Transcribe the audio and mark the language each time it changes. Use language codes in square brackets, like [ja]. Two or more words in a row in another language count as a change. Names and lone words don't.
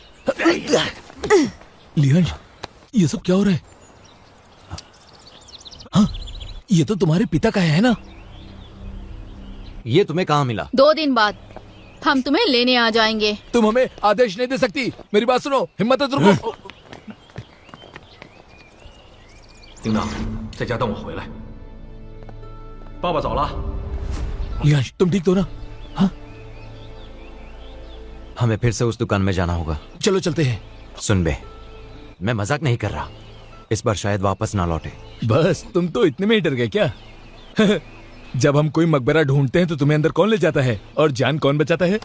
[hi] लियांश, ये सब क्या हो रहा है? हाँ, ये तो तुम्हारे पिता का है ना? ये तुम्हें कहाँ मिला? 2 दिन बाद हम तुम्हें लेने आ जाएंगे। तुम हमें आदेश नहीं दे सकती। मेरी बात सुनो, हिम्मत मत रुको। [zh] 叮当，在家等我回来。爸爸走了。 [hi] लियांश, तुम ठीक तो ना? हाँ, हमें फिर से उस दुकान में जाना होगा। चलो चलते हैं। सुन बे, मैं मजाक नहीं कर रहा, इस बार शायद वापस ना लौटे। बस तुम तो इतने में ही डर गए क्या? जब हम कोई मकबरा ढूंढते हैं तो तुम्हें अंदर कौन ले जाता है और जान कौन बचाता है?